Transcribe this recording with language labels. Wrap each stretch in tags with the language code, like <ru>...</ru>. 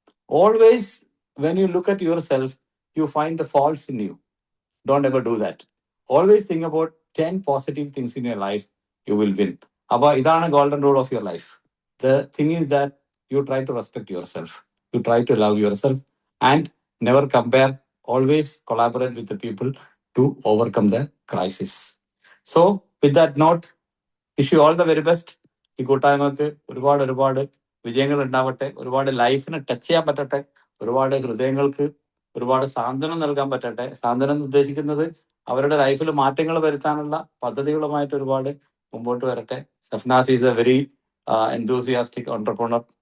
<en>Always when you look at yourself you find the faults in you. Don't ever do that. Always think about 10 positive things in your life, you will win.</en> <ml>അപ്പൊ ഇതാണ്</ml> <en>Golden rule of your life. The thing is that you try to respect yourself, you try to love yourself and never compare. Always collaborate with the people to overcome the crisis. So with that note, wish you all the very best.</en> <ml>ഈ കൂട്ടായ്മക്ക് ഒരുപാട് വിജയങ്ങൾ ഉണ്ടാവട്ടെ. ഒരുപാട് ലൈഫിന് touch ചെയ്യാൻ പറ്റട്ടെ. ഒരുപാട് ഹൃദയങ്ങൾക്ക് ഒരുപാട് സാന്ത്വനം നൽകാൻ പറ്റട്ടെ. സാന്ത്വനം ഉദ്ദേശിക്കുന്നത് അവരുടെ ലൈഫിൽ മാറ്റങ്ങൾ വരുത്താനുള്ള പദ്ധതികളുമായിട്ട് ഒരുപാട് മുമ്പോട്ട് വരട്ടെ.</ml> <en>Safnas is a very enthusiastic entrepreneur.</en>